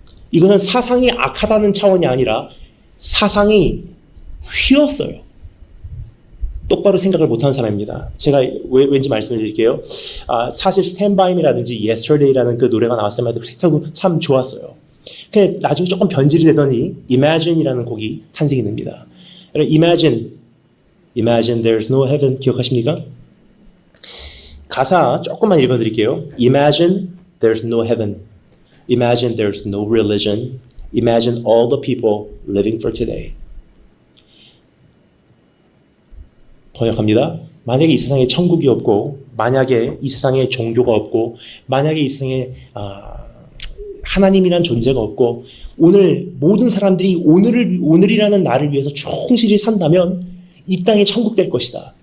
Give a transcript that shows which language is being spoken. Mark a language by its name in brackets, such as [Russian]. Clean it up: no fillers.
[Korean] 이것은 사상이 악하다는 차원이 아니라 사상이 휘었어요. 똑바로 생각을 못하는 사람입니다. 제가 왠지 말씀을 드릴게요. 사실 Stand By Me라든지 Yesterday라는 그 노래가 나왔을 때마다 참 좋았어요. 근데 나중에 조금 변질이 되더니 Imagine이라는 곡이 탄생이 됩니다. [English] Imagine there's no heaven [Korean] 기억하십니까? 가사 조금만 읽어드릴게요. [English] Imagine there's no heaven. Imagine there's no religion. Imagine all the people living for today. [Korean] 번역합니다. 만약에 이 세상에 천국이 없고 만약에 이 세상에 종교가 없고 만약에 이 세상에 하나님이란 존재가 없고 오늘 모든 사람들이 오늘이라는 날을 위해서 충실히 산다면 이 땅이 천국 될 것이다.